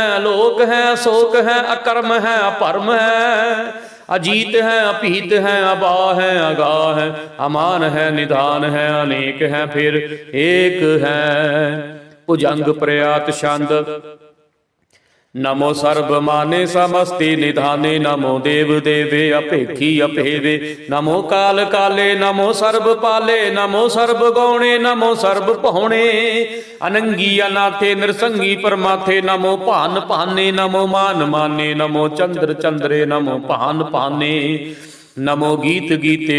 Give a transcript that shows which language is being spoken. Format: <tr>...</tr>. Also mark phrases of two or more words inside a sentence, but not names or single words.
<bra>ਅਲੋਕ ਹੈ ਅਸੋਕ ਹੈ। ਅਕਰਮ ਹੈ ਅਪਰਮ ਹੈ। ਅਜੀਤ ਹੈ ਅਭੀਤ ਹੈ। ਅਬਾ ਹੈ ਅਗਾਹ ਹੈ। ਅਮਾਨ ਹੈ ਨਿਧਾਨ ਹੈ। ਅਨੇਕ ਹੈ ਫਿਰ ਏਕ ਹੈ। ਭੁਜੰਗ ਪ੍ਰਯਾਤ ਛੰਦ। नमो सर्वमाने समस्ति निधाने नमो देव देवे अपेखी अपेवे नमो काल काले नमो सर्व पाले नमो सर्व गौणे नमो सर्व पहुणे अनंगी अनाथे नृसंगी परमाथे नमो भान पाने नमो मान माने नमो चंद्र चंद्रे नमो भान पाने नमो गीत गीते</bra>